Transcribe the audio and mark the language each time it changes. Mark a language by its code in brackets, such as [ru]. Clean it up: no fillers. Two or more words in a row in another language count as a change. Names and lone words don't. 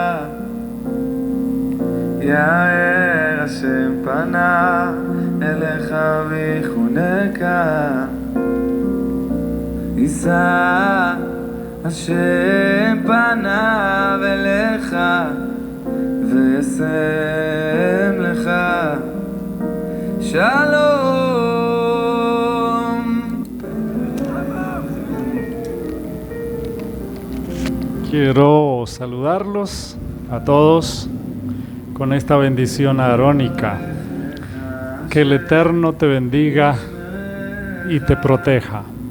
[he] יאר השם פניו אליך ויחונקה, יישא השם פניו אליך וישם לך שלום. [es] Quiero saludarlos a todos con esta bendición arónica. Que el Eterno te bendiga y te proteja.